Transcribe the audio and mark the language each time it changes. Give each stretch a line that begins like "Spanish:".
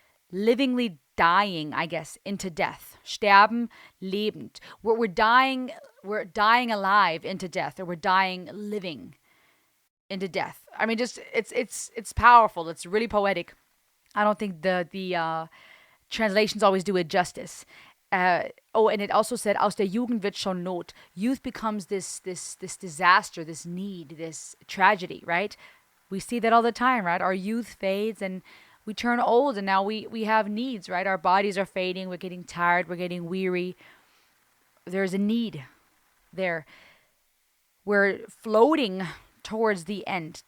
English: Livingly dying, I guess, into death. Sterben lebend. We're dying alive into death, or we're dying living into death. I mean, just it's powerful. It's really poetic. I don't think the translations always do it justice.
German: And it also said, aus der Jugend wird schon Not.
English: Youth becomes this disaster, this need, this tragedy, right? We see that all the time, right? Our youth fades and we turn old, and now we have needs, right? Our bodies are fading, we're getting tired, we're getting weary. there's a need there. We're floating towards the end.